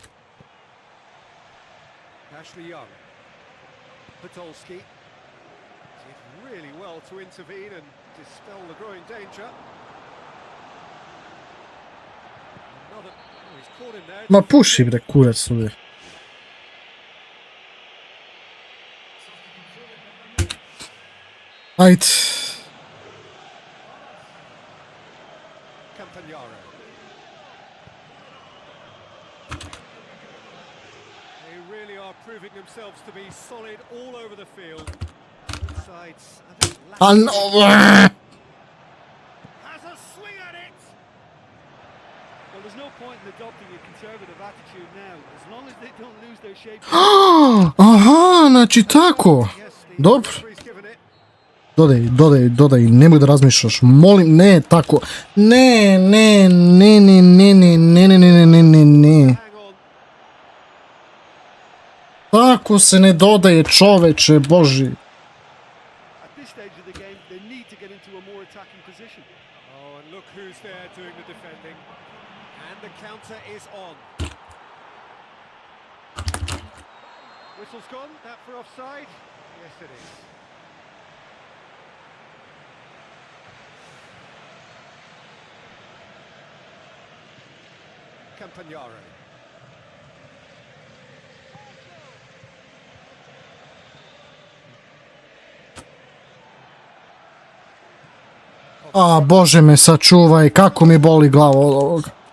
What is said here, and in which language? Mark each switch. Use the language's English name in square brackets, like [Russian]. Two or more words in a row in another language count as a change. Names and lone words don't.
[English] Ashley Young. Podolski did really well to intervene and dispel the growing danger. Another, oh, he's caught him there. [Serbian] Ma puši bre kurac ovdje. Ajde. [English] Campagnaro. They really are proving themselves to be solid all over the field. Both sides, I think, has a swing at it. Well, there's no point in adopting a conservative attitude now, as long as they don't lose their shape. [Serbian] Aha, znači tako. Dobro. Dodaj, nemoj da razmišljaš, molim, ne, tako. Ne. Tako se ne dodaje, čoveče, boži. [English] At this stage of the game, they need to get into a more attacking position. Oh, and look who's there doing the defending. And the counter is on. Whistle's gone, that for offside? Yes, it is. Campagnaro. [Serbian] A, bože me sačuvaj, kako mi boli glava od ovoga.